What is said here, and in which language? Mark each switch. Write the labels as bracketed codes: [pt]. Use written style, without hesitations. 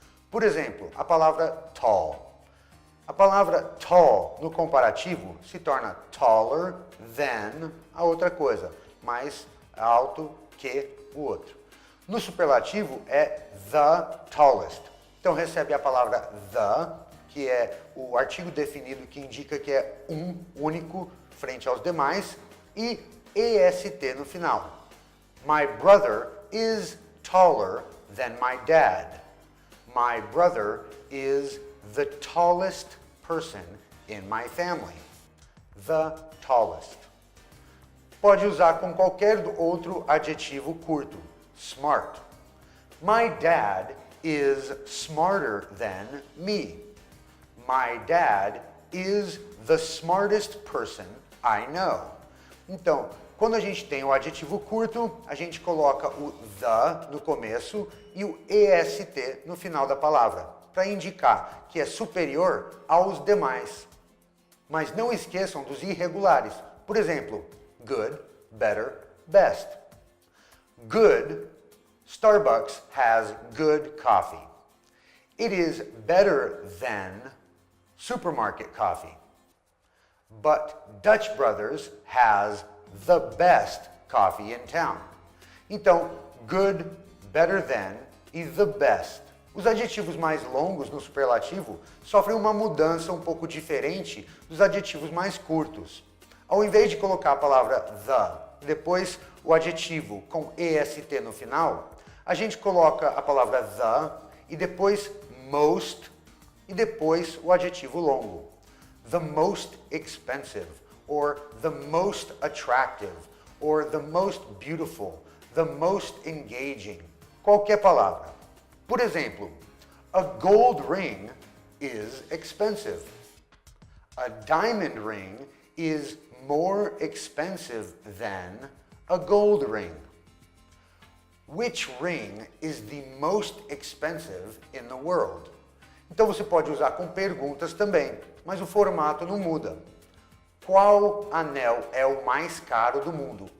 [pt] Por exemplo, a palavra tall. A palavra tall no comparativo se torna taller than a outra coisa, mais alto que o outro. No superlativo é the tallest. Então recebe a palavra the, que é o artigo definido que indica que é um único frente aos demais, e est no final. [en] My brother is taller than my dad. My brother is the tallest person in my family. The tallest. [pt] Pode usar com qualquer outro adjetivo curto. [en] Smart. My dad is smarter than me. My dad is the smartest person I know. [pt] Então, quando a gente tem o adjetivo curto, a gente coloca o the no começo e o est no final da palavra, para indicar que é superior aos demais. Mas não esqueçam dos irregulares. Por exemplo, good, better, best. [en] Good, Starbucks has good coffee. It is better than supermarket coffee. But Dutch Brothers has the best coffee in town. [pt] Então, good, better than e the best. Os adjetivos mais longos no superlativo sofrem uma mudança um pouco diferente dos adjetivos mais curtos. Ao invés de colocar a palavra the, depois o adjetivo com est no final, a gente coloca a palavra the e depois most e depois o adjetivo longo. [en] The most expensive, or the most attractive, or the most beautiful, the most engaging. [pt] Qualquer palavra. Por exemplo, [en] a gold ring is expensive. A diamond ring is more expensive than a gold ring. Which ring is the most expensive in the world? [pt] Então você pode usar com perguntas também, mas o formato não muda. Qual anel é o mais caro do mundo?